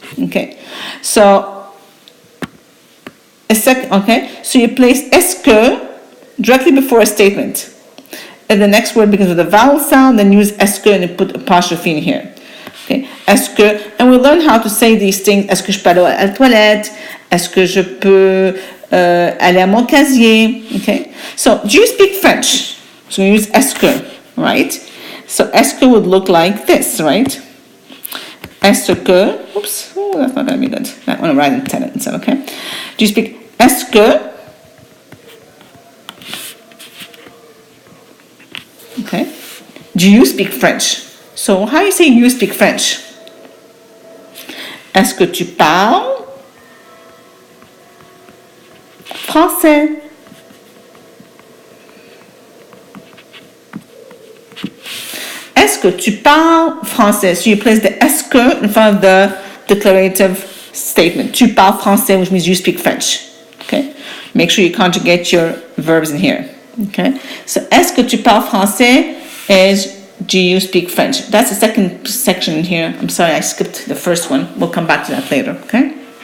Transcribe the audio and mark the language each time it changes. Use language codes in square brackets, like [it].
[en] Okay, so so you place est-ce que directly before a statement. If the next word begins with a vowel sound, then use est-ce que and you put apostrophe in here. Okay, est-ce que, and we learn how to say these things. [fr] Est-ce que je peux aller à la toilette? Est-ce que je peux aller à mon casier? [en] Okay, so do you speak French? So we use est-ce que, right? So est-ce que would look like this, right? Est-ce que, oops, oh, that's not going to be good. I want to write in sentence, okay? Do you speak est-ce que? Okay. Do you speak French? So how you say you speak French? [fr] Est-ce que tu parles français? est-ce que tu parles français? [en] So you place the est-ce que in front of the declarative statement. [fr] Tu parles français, [en] which means you speak French. Okay? Make sure you conjugate your verbs in here. Okay? So [fr] est-ce que tu parles français [en] is do you speak French? That's the second section in here. I'm sorry, I skipped the first one. We'll come back to that later. Okay?